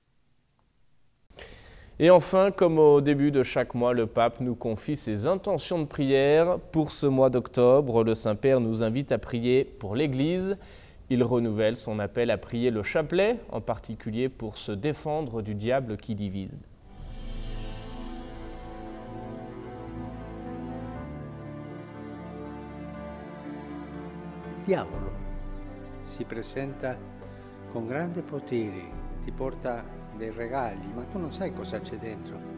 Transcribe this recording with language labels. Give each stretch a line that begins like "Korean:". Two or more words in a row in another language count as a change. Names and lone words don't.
French: Et enfin, comme au début de chaque mois, le pape nous confie ses intentions de prière. Pour ce mois d'octobre, le Saint-Père nous invite à prier pour l'Église. Il renouvelle son appel à prier le chapelet, en particulier pour se défendre du diable qui divise.
Italian: Il diavolo si presenta con grande potere, ti porta dei regali, ma tu non sai cosa c'è dentro.